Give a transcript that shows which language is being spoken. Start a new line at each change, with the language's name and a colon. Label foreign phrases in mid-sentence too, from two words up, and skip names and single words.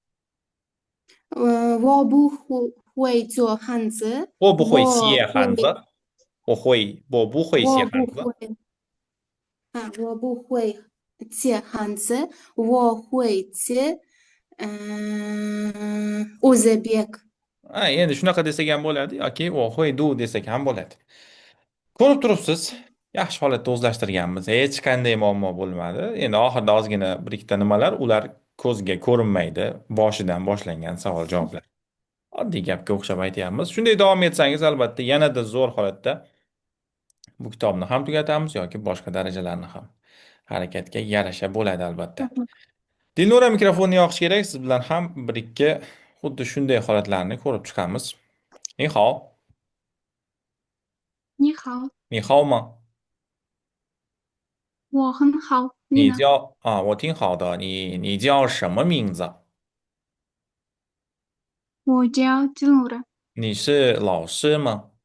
Chinese: 我不会做汉字，我不会我写汉字，会我不会写我汉字。不会我不会写汉字，我会写乌兹别克。
Uzbek: Endi shunaqa desak ham bo'ladi yoki
Chinese: 我会
Uzbek: desak ham bo'ladi. Ko'rib turibsiz, yaxshi holatda o'zlashtirganmiz. Hech qanday muammo bo'lmadi. Endi oxirida ozgina bir ikkita nimalar, ular ko'zga ko'rinmaydi. Boshidan boshlangan savol-javoblar. Oddiy gapga o'xshab aytyapmiz. Shunday davom etsangiz, albatta yanada zo'r holatda bu kitobni ham tugatamiz yoki boshqa darajalarni ham harakatga yarasha bo'ladi albatta. Dilnura mikrofonni yoqish kerak. Siz bilan ham bir ikki xuddi shunday holatlarni ko'rib chiqamiz.
Chinese: Ni hao, 你好，你好吗？我很好，你呢？你叫啊，我挺好的。你叫什么名字？我叫金鲁的，你是老师吗？